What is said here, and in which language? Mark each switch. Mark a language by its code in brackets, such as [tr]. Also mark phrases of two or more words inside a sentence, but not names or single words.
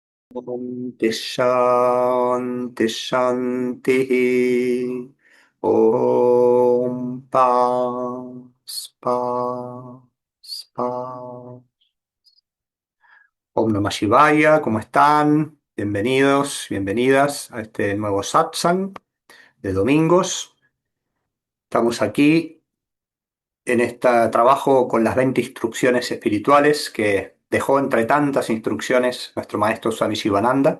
[sa] शान्ति शान्ति ॐ पस् पस् पस्. ॐ नमः शिवाय, [es] ¿cómo están? Bienvenidos, bienvenidas a este nuevo satsang de domingos. Estamos aquí en este trabajo con las 20 instrucciones espirituales que dejó entre tantas instrucciones nuestro maestro Swami Shivananda.